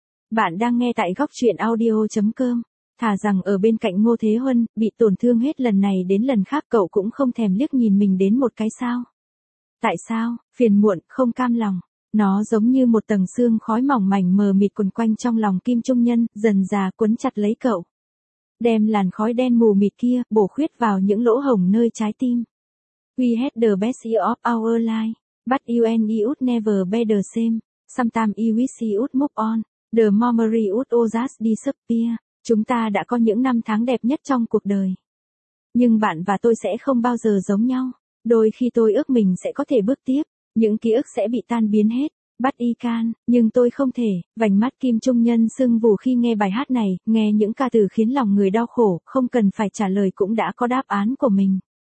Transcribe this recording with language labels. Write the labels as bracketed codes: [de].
[vi] Bạn đang nghe tại gocchuyenaudio.com. Thà rằng ở bên cạnh Ngô Thế Huân, bị tổn thương hết lần này đến lần khác cậu cũng không thèm liếc nhìn mình đến một cái sao. Tại sao, phiền muộn, không cam lòng. Nó giống như một tầng sương khói mỏng mảnh mờ mịt quần quanh trong lòng Kim Trung Nhân, dần dà quấn chặt lấy cậu. Đem làn khói đen mù mịt kia, bổ khuyết vào những lỗ hổng nơi trái tim. [en] We had the best year of our life, but you and me would never be the same. Sometimes we wish you would move on, the memory would all just disappear. [vi] Chúng ta đã có những năm tháng đẹp nhất trong cuộc đời. Nhưng bạn và tôi sẽ không bao giờ giống nhau. Đôi khi tôi ước mình sẽ có thể bước tiếp. Những ký ức sẽ bị tan biến hết. Bắt y can, nhưng tôi không thể. Vành mắt Kim Trung Nhân sưng vù khi nghe bài hát này, nghe những ca từ khiến lòng người đau khổ, không cần phải trả lời cũng đã có đáp án của mình.